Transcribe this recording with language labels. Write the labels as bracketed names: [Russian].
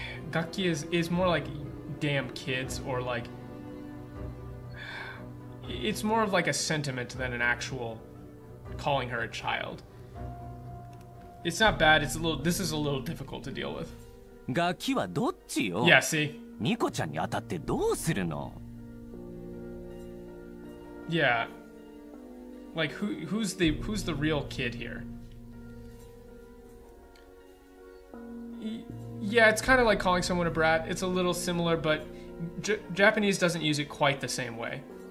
[English] Gakki is more like damn kids, or like... It's more of like a sentiment than an actual calling her a child. It's not bad, it's a little... This is a little difficult to deal with. [Japanese] ガキはどっちよ? [English] Yeah, see? [Japanese] ニコちゃんに当たってどうするの? [English] Yeah. Like, who's the real kid here? Yeah, it's kind of like calling someone a brat. It's a little similar, but Japanese doesn't use it quite the same way.